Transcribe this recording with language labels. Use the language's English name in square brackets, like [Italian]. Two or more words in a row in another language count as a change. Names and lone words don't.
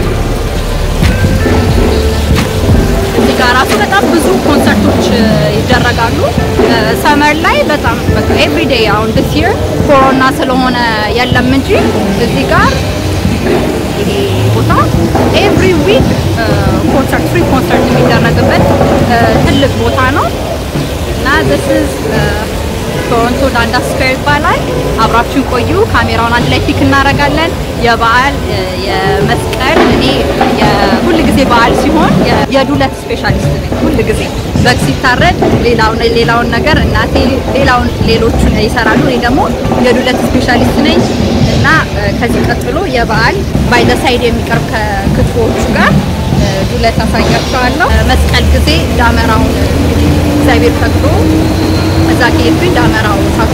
[Amharic] እዚህ ጋር ራሱ በጣም ብዙ ኮንሰርቶች ይደረጋሉ ያደርጋሉ። ሰመር ላይ በጣም በቃ ኤቭሪ ዴይ አሁን [English] this year [Amharic] ኮሮና ስለሆነ የለም እንጂ እዚህ ጋር ይሄ ቦታ [English] every week concert free concert [Amharic] የሚደረግበት ትልቅ ቦታ ነው እና [English] this is [Amharic] ቶሮንቶ ዳንዳስ ስኩዌር ይባላል። አብራችሁን ቆዩ። ካሜራውን አንድ ላይ ፒክ እናደርጋለን። የበዓል የመስቀል እኔ ሁሉ ጊዜ በዓል ሲሆን የዱለት ስፔሻሊስት ነኝ። ሁሉ ጊዜ በግ ሲታረድ ሌላውን ነገር እናቴ ሌሎቹን ይሰራሉ። እኔ ደግሞ የዱለት ስፔሻሊስት ነኝ እና ከዚህ ቀጥሎ የበዓል [English] by the side [Amharic] የሚቀርብ ከክትፎቹ ጋር ዱለት አሳያችኋለሁ። መስቀል ጊዜ ዳመራውን እግዚአብሔር ፈቅዶ እዛ ከሄድኩኝ ዳመራው እሳቱ